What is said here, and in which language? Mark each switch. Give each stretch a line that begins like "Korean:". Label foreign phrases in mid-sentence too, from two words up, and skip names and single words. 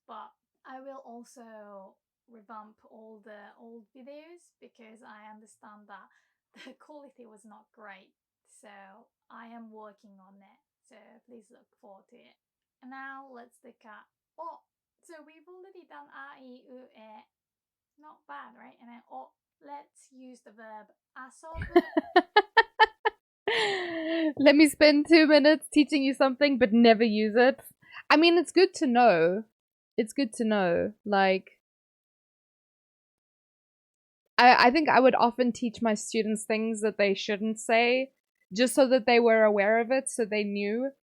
English: But I will also revamp all the old videos because I understand that the quality was not great. So I am working on it. So please look forward to it. And now let's look at o. So we've already done a, I, u, e. Not bad, right? And then o. Let's use the verb asobu. Let me spend 2 minutes teaching you something but never use it. I mean, it's good to know. It's good to know. Like, I think I would often teach my students things that they shouldn't say, just so that they were aware of it, so they knew.